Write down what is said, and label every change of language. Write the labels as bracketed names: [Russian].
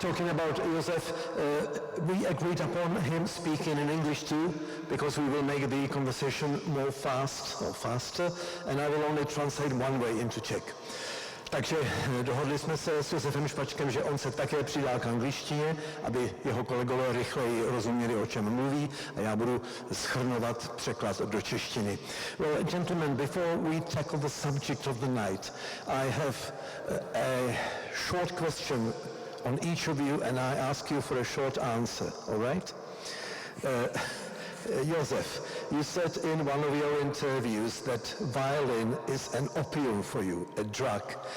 [English] Talking about Josef, we agreed upon him speaking in English too, because we will make the conversation more faster, and I will only translate one way into Czech. [Czech] Takže dohodli jsme se s Josefem Špačkem, že on se také přidá k angličtině, aby jeho kolegové rychleji rozuměli, o čem mluví, a já budu shrnovat překlad do češtiny. [English] Well, gentlemen, before we tackle the subject of the night, I have a short question on each of you, and I ask you for a short answer, all right? Josef, you said in one of your interviews that violin is an opium for you, a drug.